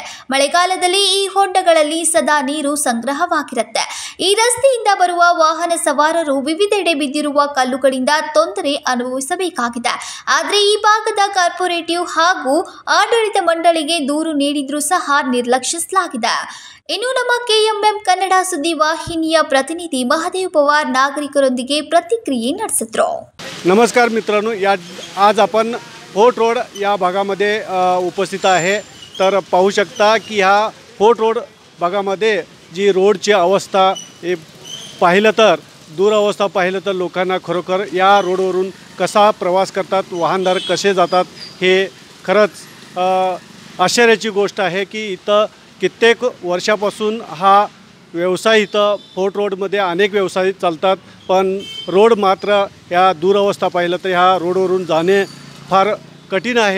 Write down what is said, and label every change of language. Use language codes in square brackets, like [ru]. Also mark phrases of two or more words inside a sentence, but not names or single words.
[kn] ಮಳೆಗಾಲದಲ್ಲಿ ಈ ಹೊಂಡಗಳಲ್ಲಿ ಸದಾ ನೀರು ಸಂಗ್ರಹವಾಗಿರುತ್ತೆ. ಈ ರಸ್ತೆಯಿಂದ ಬರುವ ವಾಹನ ಸವಾರರು ವಿವಿಧೆಡೆ ಬಿದ್ದಿರುವ ಕಲ್ಲುಗಳಿಂದ ತೊಂದರೆ ಅನುಭವಿಸಬೇಕಾಗಿದೆ. ಆದರೆ ಈ ಭಾಗದ ಕಾರ್ಪೊರೇಟಿವ್ ಹಾಗೂ ಆಡಳಿತ ಮಂಡಳಿಗೆ ದೂರು ನೀಡಿದ್ರೂ ಸಹ ನಿರ್ಲಕ್ಷಿಸಲಾಗಿದೆ. ಇನ್ನು ನಮ್ಮ KMM ಕನ್ನಡ ಸುದ್ದಿ ವಾಹಿನಿಯ ಪ್ರತಿನಿಧಿ ಮಹಾದೇವ ಪವಾರ ನಾಗರಿಕರೊಂದಿಗೆ ಪ್ರತಿಕ್ರಿಯೆ ನಡೆಸಿದ್ರು. [mr] नमस्कार मित्रांनो, आज आपण फोर्ट रोड या भागामध्ये उपस्थित आहे. तर पाहू शकता की ह्या फोर्ट रोड भागामध्ये जी रोडची अवस्था हे पाहिलं तर दुरावस्था पाहिलं तर लोकांना खरोखर या रोडवरून कसा प्रवास करतात, वाहनधारक कसे जातात हे खरंच आश्चर्याची गोष्ट आहे की इथं कित्येक वर्षापासून हा व्यवसाय इथं फोर्ट रोडमध्ये अनेक व्यवसाय चालतात, पण रोड मात्र या दुरावस्था पाहिलं तर ह्या रोडवरून जाणे फार कठीण आहे.